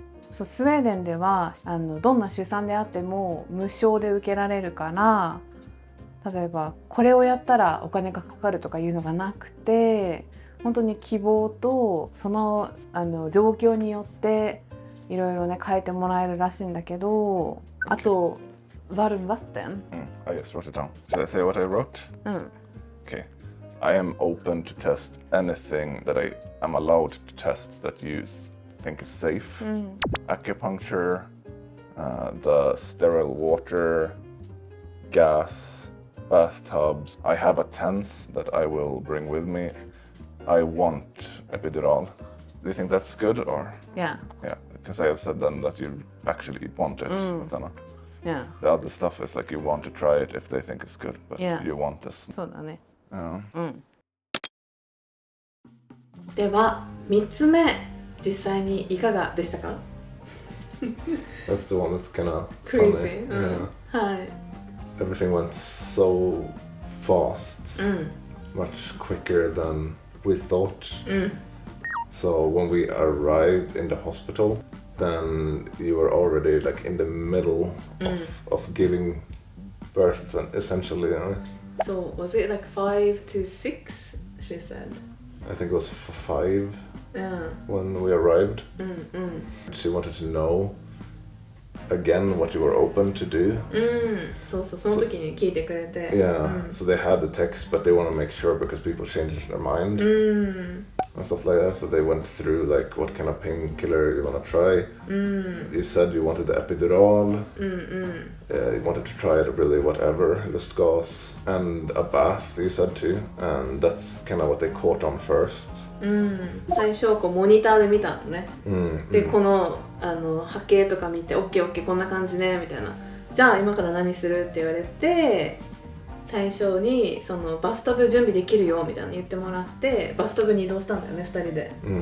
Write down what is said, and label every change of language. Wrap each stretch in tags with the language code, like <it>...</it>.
<ja>そうスウェーデンではどんな出産であっても無償で受けられるから、例えばこれをやったらお金がかかるとかいうのがなくて、本当に希望とその状況によっていろいろね変えてもらえるらしいんだけど、あと</ja> <sv>varm vatten。</sv> <en>I just wrote it down. Should I say what I wrote?</en> <ja>うん。</ja> <en>Okay. I am open to test anything that I am allowed to test that you think is safe. Acupuncture, the sterile water, gas, bathtubs. I have a TENS that I will bring with me. I want epidural. Do you think that's good or? Yeah. Yeah, because I have said then that you actually want it. Yeah. The other stuff is like you want to try it if they think it's good, but you want this.</en> <ja>そうだね。</ja> <en>Yeah.</en> <ja>では3つ目、実際にいかがでしたか？</ja> <en>That's the one that's kind of Crazy. funny. Yeah.</en> <ja>はい。</ja> <en>Everything went so fast, much quicker than we thought. So when we arrived in the hospital, then you were already like in the middle of giving birth, essentially. So was it like 5 to 6? She said. I think it was 5 when we arrived. She wanted to know again what you were open to do.</en> <ja>そうそう、その時に聞いてくれて。</ja> <en>Yeah, so they had the text, but they want to make sure because people change their mind and stuff like that. So they went through like what kind of painkiller you want to try. You said you wanted the epidural. You wanted to try it really whatever, lustgas and a bath. You said too, and that's kind of what they caught on first.</en> <ja>最初こうモニターで見たのね。でこの波形とか見て OKOK こんな感じねみたいな。じゃあ今から何するって言われて、最初にそのバスタブ準備できるよみたいな言ってもらって、バスタブに移動したんだよね2人で。</ja>